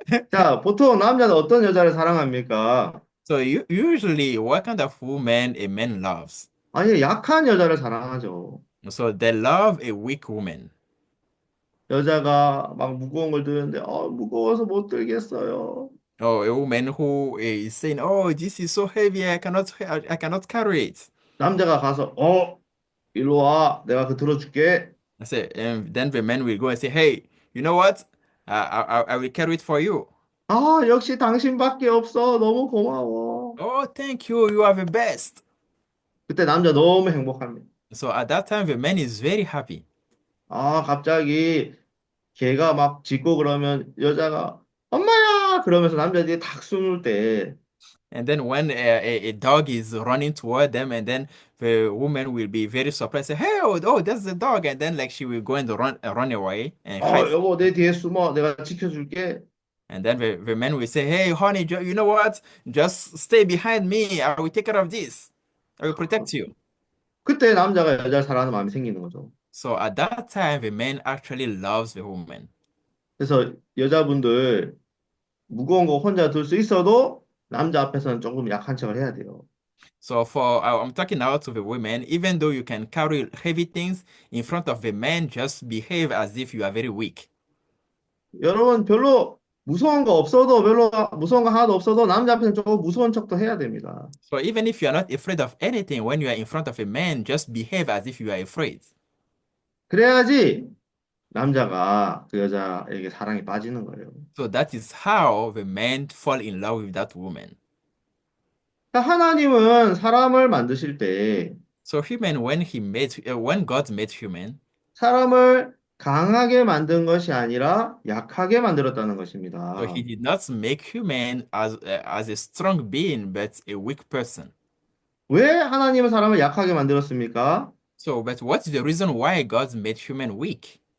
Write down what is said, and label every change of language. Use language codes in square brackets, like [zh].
[ko] 자, 보통 남자는 어떤 여자를 사랑합니까? [en] So usually, what kind of woman a man loves? [ko] 아니, 약한 여자를 사랑하죠. [en] So they love a weak woman. [ko] 여자가 막 무거운 걸 드는데, 무거워서 못 들겠어요. [en] Oh, a woman who is saying, "Oh, this is so heavy, I cannot carry it." [ko] 남자가 가서, 일로 와. 내가 그 들어줄게. [en] I say, and then the man will go and say, "Hey, you know what? I will carry it for you." [ko] 아, 역시 당신밖에 없어. 너무 고마워. [en] Oh, thank you. You are the best. [ko] 그때 남자 너무 행복합니다. [en] So at that time, the man is very happy. [ko] 아, 갑자기 걔가 막 짖고 그러면 여자가 엄마야! 그러면서 남자들이 탁 숨을 때 [en] And then when a dog is running toward them, and then the woman will be very surprised, say, "Hey, oh, that's the dog," and then like she will go and run away and hide. [ko] 여보 내 뒤에 숨어. 내가 지켜줄게. [en] And then the man will say, "Hey, honey, you know what? Just stay behind me. I will take care of this. I will protect you." [ko] 그때 남자가 여자를 사랑하는 마음이 생기는 거죠. [en] So at that time, the man actually loves the woman. [ko] 그래서 여자분들 무거운 거 혼자 들 수 있어도 남자 앞에서는 조금 약한 척을 해야 돼요. [en] So I'm talking now to the women, even though you can carry heavy things in front of the men, just behave as if you are very weak. [ko] 여러분, 별로 무서운 거 없어도, 별로 무서운 거 하나도 없어도 남자 앞에서 조금 무서운 척도 해야 됩니다. [en] So even if you are not afraid of anything, when you are in front of a man, just behave as if you are afraid. [ko] 그래야지 남자가 그 여자에게 사랑에 빠지는 거예요. [en] So that is how the man fall in love with that woman. [ko] 하나님은 사람을 만드실 때 [en] So when God made human, [ko] 사람을 강하게 만든 것이 아니라 약하게 만들었다는 [en] so [ko] 것입니다. [en] he did not make human as a strong being, but a weak person. [ko] 왜 하나님은 사람을 약하게 만들었습니까? [en] So, but what's the reason why God made human weak?